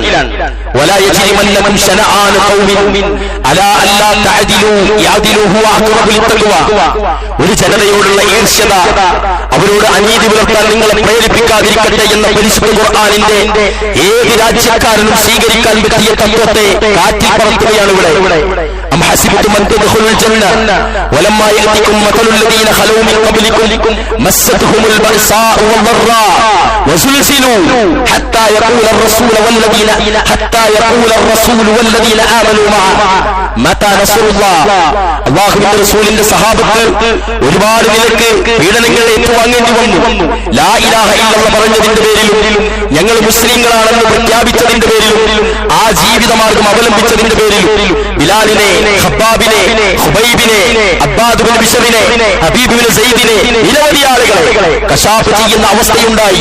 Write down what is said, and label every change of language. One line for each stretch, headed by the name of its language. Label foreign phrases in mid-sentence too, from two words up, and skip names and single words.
Arabic: ولا يجرمنكم شنآن قوم على ألا تعدلوا يعدلوا هو أقرب للتقوى.
Malayalam: ഒരു ജനതയോടുള്ള ഈർഷ്യത, അവരോട് അനീതി പുലർത്താൻ നിങ്ങളെ പ്രേരിപ്പിക്കാതിരിക്കട്ടെ എന്ന പരിശുദ്ധ ഖുർആനിന്റെ ഏത് രാജ്യക്കാരനും സ്വീകരിക്കാൻ പറ്റിയ തത്വത്തെ കാറ്റിൽ പറത്തുകയാണ് ഇവിടെ.
Arabic: أم حسبتم أن تدخلوا الجنة ولما يأتكم مثل الذين خلوا من قبلكم مستهم البأساء والضراء وزلزلوا حتى يقول الرسول والذين آمنوا معه متى نصر الله.
Malayalam: അല്ലാഹുവിന്റെ റസൂലിന്റെ സഹാബത്ത് ഒരുപാട് നിലക്ക് പീഡനങ്ങൾ ഏറ്റുവാങ്ങേണ്ടി വന്നു.
Arabic: لا إله إلا الله
Malayalam: പറഞ്ഞതിന്റെ പേരിലും ഞങ്ങൾ മുസ്ലിങ്ങളാണെന്ന് പ്രഖ്യാപിച്ചതിന്റെ പേരിലും ആ ജീവിതമാർഗം അവലംബിച്ചതിന്റെ പേരിലും ബിലാലിനെ, ഖബ്ബാബിനെ, ഖുബൈബിനെ, അബ്ബാദ് ബിൻ ബിശ്റിനെ, ഹബീബ് ബിൻ സയ്യിദിനെ, നിരവധി ആളുകളെ കശാഫ് ചെയ്യുന്ന അവസ്ഥയുണ്ടായി.